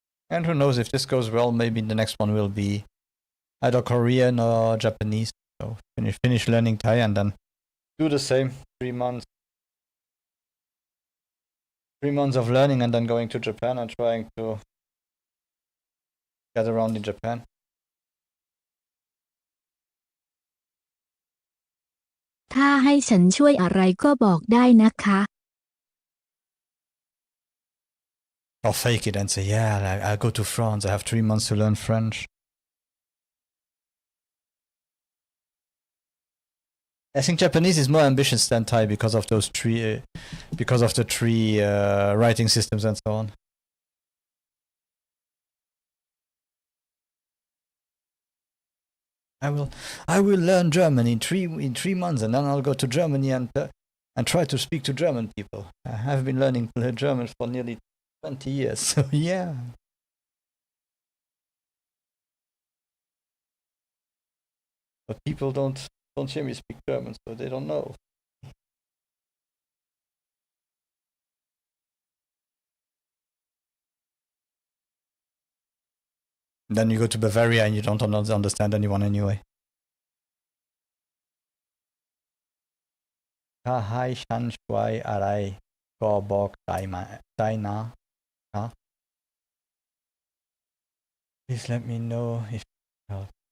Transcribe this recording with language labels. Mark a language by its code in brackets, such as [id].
[en] And who knows, if this goes well, maybe the next one will be either Korean or Japanese. So finish learning Thai and then do the same 3 months. 3 months of learning and then going to Japan and trying to get around in Japan. [th] ถ้าให้ฉันช่วยอะไรก็บอกได้นะคะ [en] Or fake it and say, yeah, I'll go to France. I have 3 months to learn French. I think Japanese is more ambitious than Thai because of those because of the three writing systems and so on. I will learn German in 3 months, and then I'll go to Germany and try to speak to German people. I have been learning German for nearly 20 years, so yeah. But people don't hear me speak German, so they don't know. Then you go to Bavaria and you don't understand anyone anyway. [th] ถ้าให้ฉันช่วยอะไรก็บอกได้นะ [en] Please let me know if help.